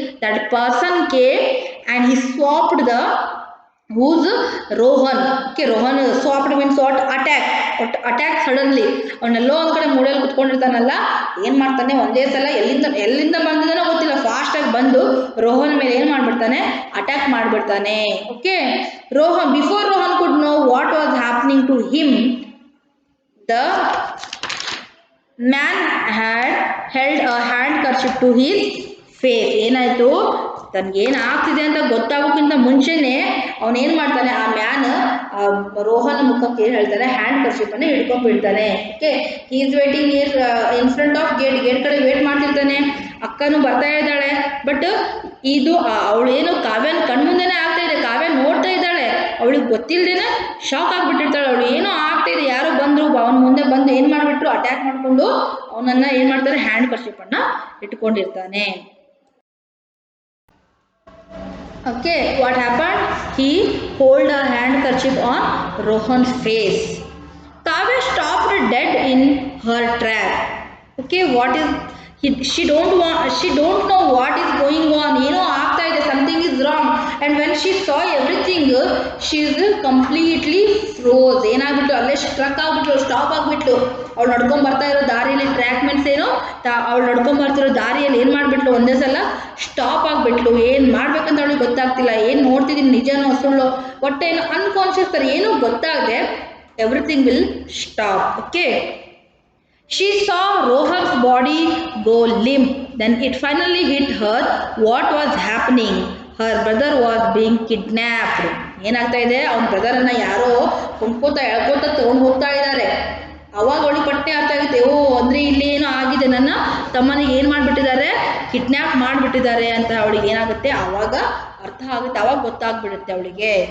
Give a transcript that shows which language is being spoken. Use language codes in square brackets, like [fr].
[en] That person came and he swapped the who's Rohan. Okay, Rohan swapped means what? Attack suddenly. [kn] ಅವನೆಲ್ಲೋ ಒಂದು ಕಡೆ ಮೂಲೆಯಲ್ಲಿ ಕುತ್ಕೊಂಡಿರ್ತಾನಲ್ಲ, ಏನು ಮಾಡ್ತಾನೆ, ಒಂದೇ ಸಲ ಎಲ್ಲಿಂದ ಬಂದಿದ್ದಾನೋ ಗೊತ್ತಿಲ್ಲ, ಫಾಸ್ಟಾಗಿ ಬಂದು ರೋಹನ್ ಮೇಲೆ ಏನು ಮಾಡಿಬಿಡ್ತಾನೆ, ಅಟ್ಯಾಕ್ ಮಾಡಿಬಿಡ್ತಾನೆ. [en] Okay, before Rohan could know what was happening to him, the man had held a handkerchief to his face. [kn] ಏನಾಯಿತು, ತನಗೇನು ಆಗ್ತಿದೆ ಅಂತ ಗೊತ್ತಾಗೋಕ್ಕಿಂತ ಮುಂಚೆನೇ ಅವನೇನು ಮಾಡ್ತಾನೆ, ಆ ಮ್ಯಾನ್ ರೋಹನ್ ಮುಖಕ್ಕೆ ಏನು ಹೇಳ್ತಾನೆ, hand ಕರ್ಚಿಫನ್ನು ಹಿಡ್ಕೊಂಡ್ಬಿಡ್ತಾನೆ. [en] okay, he is waiting in front of gate [kn] ಕಡೆ ವೇಟ್ ಮಾಡ್ತಿರ್ತಾನೆ. ಅಕ್ಕನೂ ಬರ್ತಾ ಇದ್ದಾಳೆ, ಬಟ್ ಇದು ಅವಳೇನು ಕಾವ್ಯನ ಕಣ್ಮುಂದೆನೇ ಆಗ್ತಾ ಇದೆ, ಕಾವ್ಯ ನೋಡ್ತಾ ಇದ್ದಾಳೆ, ಅವಳಿಗೆ ಗೊತ್ತಿಲ್ಲದೇನೆ ಶಾಕ್ ಆಗಿಬಿಟ್ಟಿರ್ತಾಳೆ. ಅವಳು ಏನೋ ಆಗ್ತಾ ಇದೆ, ಯಾರೋ ಬಂದರು, ಅವನ ಮುಂದೆ ಬಂದು ಏನು ಮಾಡಿಬಿಟ್ರು, ಅಟ್ಯಾಕ್ ಮಾಡಿಕೊಂಡು ಅವನನ್ನು ಏನು ಮಾಡ್ತಾರೆ, hand ಕರ್ಚಿಫನ್ನು ಇಟ್ಕೊಂಡಿರ್ತಾನೆ. [en] Okay, what happened? He hold a handkerchief on Rohan's face. Kavya stopped dead in her track. Okay, she don't know what is going on. [kn] ಆಗ್ತಾ ಇದೆ, [en] something is wrong. And when she saw everything, she is completely froze. [kn] ಏನಾಗ್ಬಿಟ್ಟು ಅಲ್ಲೇ struck ಆಗ್ಬಿಟ್ಲು, stop ಆಗ್ಬಿಟ್ಲು. ಅವಳು ನಡ್ಕೊಂಡ್ ಬರ್ತಾ ಇರೋ ದಾರಿಯಲ್ಲಿ, track means ಅವಳು ನಡ್ಕೊಂಡ್ ಬರ್ತಿರೋ ದಾರಿಯಲ್ಲಿ ಏನು ಮಾಡಿಬಿಟ್ಲು, ಒಂದೇ ಸಲ ಸ್ಟಾಪ್ ಆಗಿಬಿಟ್ಲು. ಏನು ಮಾಡ್ಬೇಕಂತ ಅವಳಿಗೆ ಗೊತ್ತಾಗ್ತಿಲ್ಲ, ಏನು ನೋಡ್ತಿದ್ದೀನಿ, ನಿಜನೋ ಸುಳ್ಳು, ಒಟ್ಟೇನು ಅನ್ಕಾನ್ಷಿಯಸ್ ಥರ ಏನೂ ಗೊತ್ತಾಗದೆ [en] everything will stop. Okay, she saw Rohan's body go limp. Then it finally hit her what was happening. Her brother was being kidnapped. [kn] ಏನಾಗ್ತಾ ಇದೆ, ಅವನ ಬ್ರದರನ್ನು ಯಾರೋ ಎಳ್ಕೋತಾ ತೊಗೊಂಡು ಹೋಗ್ತಾ ಇದ್ದಾರೆ. ಅವಾಗ ಅವಳಿಗೆ ಪಟ್ಟೆ ಅರ್ಥ ಆಗುತ್ತೆ, ಅಂದರೆ ಇಲ್ಲಿ ಏನೋ ಆಗಿದೆ, ನನ್ನ ತಮ್ಮನಿಗೆ ಏನು ಮಾಡಿಬಿಟ್ಟಿದ್ದಾರೆ, ಕಿಡ್ನ್ಯಾಪ್ ಮಾಡಿಬಿಟ್ಟಿದ್ದಾರೆ ಅಂತ ಅವಳಿಗೆ ಏನಾಗುತ್ತೆ, ಆವಾಗ ಅರ್ಥ ಆಗುತ್ತೆ, ಆವಾಗ ಗೊತ್ತಾಗ್ಬಿಡುತ್ತೆ ಅವಳಿಗೆ.